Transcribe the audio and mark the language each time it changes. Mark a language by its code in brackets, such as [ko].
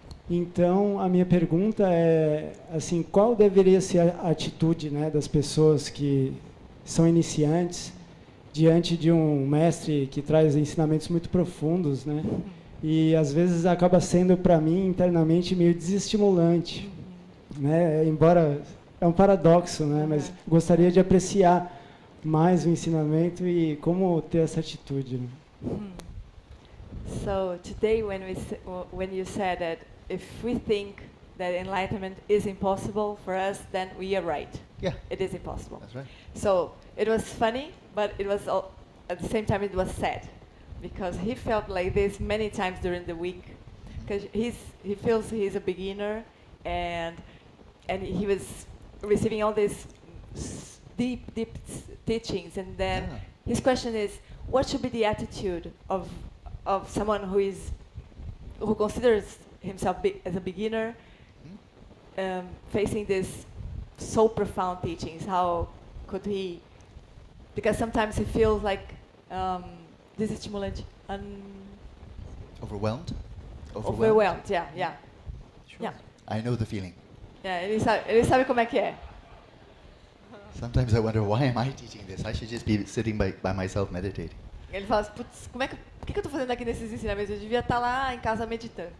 [pt] Então, a minha pergunta é, assim, qual deveria ser a atitude, né, das pessoas que são iniciantes diante de um mestre que traz ensinamentos muito profundos, né? E às vezes acaba sendo para mim internamente meio desestimulante, né? Embora é um paradoxo, né? Mas gostaria de apreciar mais o ensinamento e como ter essa atitude. Né? [en] So today, when you said that if we think that enlightenment is impossible for us, then we are right. Yeah, It is impossible. that's right. So it was funny, but it was at the same time it was sad, because he felt like this many times during the week, because he feels he's a beginner, and he was receiving all these deep teachings, and then Yeah. his question is, what should be the attitude of someone who considers himself as a beginner, facing this so profound teachings? How could he? Because sometimes he feels like desestimulante, Overwhelmed? overwhelmed. Yeah. Sure. Yeah. I know the feeling. [pt] Yeah, ele sabe como é que é. [en] Sometimes I wonder, why am I teaching this? I should just be sitting by myself meditating. [pt] Ele fala assim, putz, por que eu tô fazendo aqui nesses ensinamentos? Eu devia estar lá em casa meditando.